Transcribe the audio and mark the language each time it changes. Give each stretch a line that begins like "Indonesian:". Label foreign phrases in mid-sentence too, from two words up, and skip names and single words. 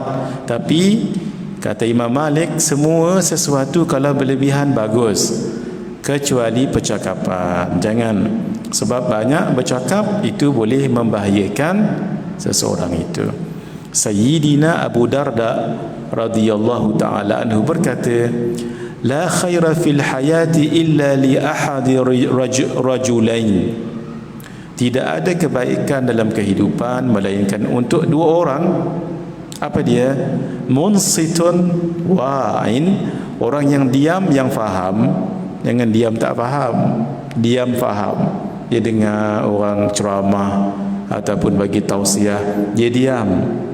Malay: Tapi kata Imam Malik, semua sesuatu kalau berlebihan bagus, kecuali percakapan. Jangan, sebab banyak bercakap itu boleh membahayakan seseorang itu. Sayyidina Abu Darda
Arabic: رضي الله تعالى عنه
Malay: berkata,
Arabic: لا خير في الحياة إلا لأحد رجلين.
Malay: Tidak ada kebaikan dalam kehidupan melainkan untuk dua orang. Apa dia?
Arabic: منصت واعٍ,
Malay: orang yang diam yang faham. Jangan diam tak faham, diam faham. Dia dengar orang ceramah ataupun bagi tausiah, dia diam.